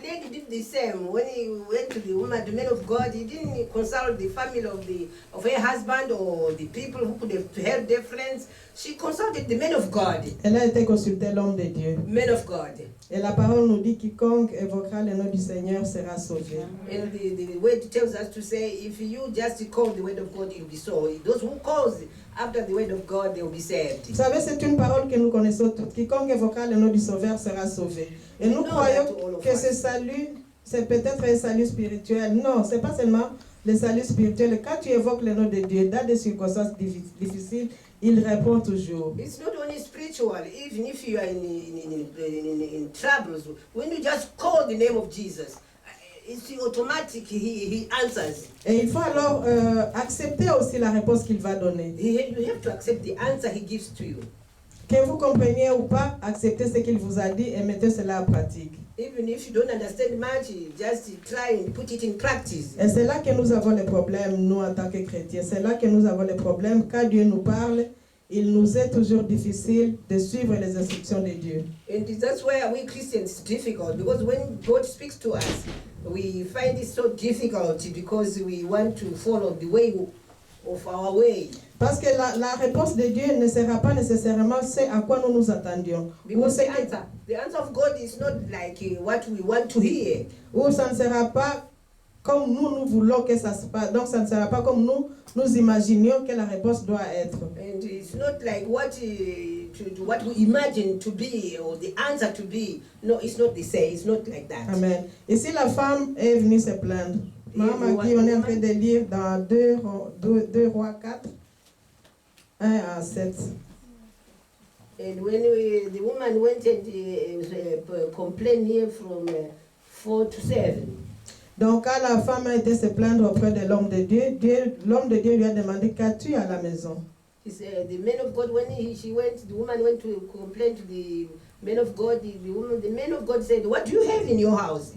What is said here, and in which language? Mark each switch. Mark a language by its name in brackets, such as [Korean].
[English] The lady did the same. When he went to the woman, the man of God, he didn't consult the family of her husband or the people who could have helped their friends. She consulted the man of God. [French] Elle a été consulter l'homme de Dieu. [English] Man of God. [French] Et la parole nous dit, quiconque évoquera le nom du Seigneur sera sauvé. [English] And the word tells us to say, if you just call the word of God, it will be so. Those who call after the word of God, they will be saved. [French] Vous savez, c'est une parole que nous connaissons toutes. Quiconque évoquera le nom du Sauveur sera sauvé. Et nous croyons que ce salut, c'est peut-être un salut spirituel. Non, c'est pas seulement le salut spirituel. Quand tu évoques le nom de Dieu dans des circonstances difficiles, il répond toujours. [English] It's not only spiritual, even if you are in troubles, when you just call the name of Jesus, it's automatic, he answers. [French] Et il faut alors accepter aussi la réponse qu'il va donner. [English] You have to accept the answer he gives to you. [French] Que vous compreniez ou pas, acceptez ce qu'il vous a dit et mettez cela en pratique. [English] Even if you don't understand much, just try and put it in practice. [French] Et c'est là que nous avons les problèmes, nous en tant que chrétiens. C'est là que nous avons les problèmes. Quand Dieu nous parle, il nous est toujours difficile de suivre les instructions de Dieu. [English] And that's where we Christians it's difficult, because when God speaks to us, we find it so difficult because we want to follow the way of our way. [French] Parce que la réponse de Dieu ne sera pas nécessairement ce à quoi nous nous attendions. [English] Because the answer of God is not like what we want to hear. [French] Ou ça ne sera pas comme nous voulons que ça se passe. Donc ça ne sera pas comme nous imaginions que la réponse doit être. [English] And it's not like what we imagine to be or the answer to be. No, it's not the same. It's not like that. Amen. [French] Ici, la femme est venue se plaindre. Maman, qui on est en train de lire dans 2 Rois 4, 1 à 7. [English] And when the woman went and complained here from 4 to 7. [French] Donc, quand la femme a été se plaindre auprès de l'homme de Dieu, l'homme de Dieu lui a demandé, qu'as-tu à la maison? [English] He said, the man of God, when the woman went to complain to the man of God, the man of God said, what do you have in your house?